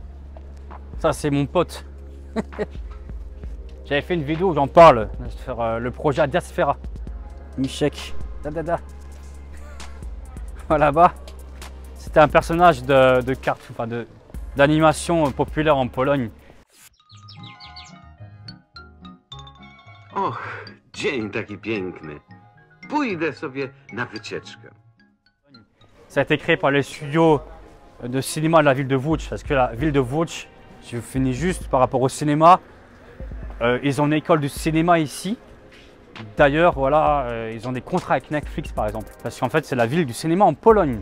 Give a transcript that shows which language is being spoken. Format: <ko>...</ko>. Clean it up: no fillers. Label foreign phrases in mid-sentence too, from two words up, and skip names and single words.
<fr>Ça, c'est mon pote. J'avais fait une vidéo où j'en parle, de faire le projet à Diasfera. Michek. Voilà, là-bas, c'était un personnage de carte, enfin d'animation populaire en Pologne.</fr> <pl>Och, dzień taki piękny. Pójdę sobie na wycieczkę.</pl> <fr>Ça a été créé par les studios de cinéma de la ville de Łódź, parce que la ville de Łódź, je finis juste par rapport au cinéma, ils ont une école de cinéma ici. D'ailleurs, voilà, ils ont des contrats avec Netflix par exemple, parce qu'en fait c'est la ville du cinéma en Pologne.</fr>